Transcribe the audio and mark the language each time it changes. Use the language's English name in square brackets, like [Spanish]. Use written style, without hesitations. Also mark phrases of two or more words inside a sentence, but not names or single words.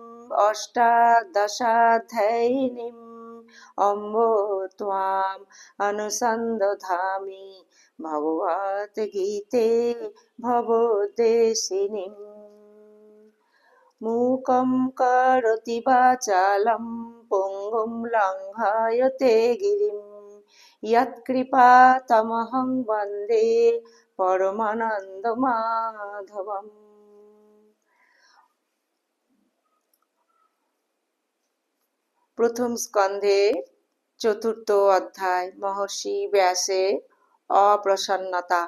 [Sanskrit] অষ্টাদশাধ্যায়িনীম অম্ব ত্বাম অনুসন্দধামি ভগবত গীতে ভবদেশিনীম। মূকং করোতি বাচালং পঙ্গুং লঙ্ঘয়তে গিরিং যৎকৃপাতমহং বন্দে পরমানন্দ মাধবম। [Bangla] প্রথম স্কন্ধের চতুর্থ অধ্যায় মহর্ষি ব্যাসের অপ্রসন্নতা।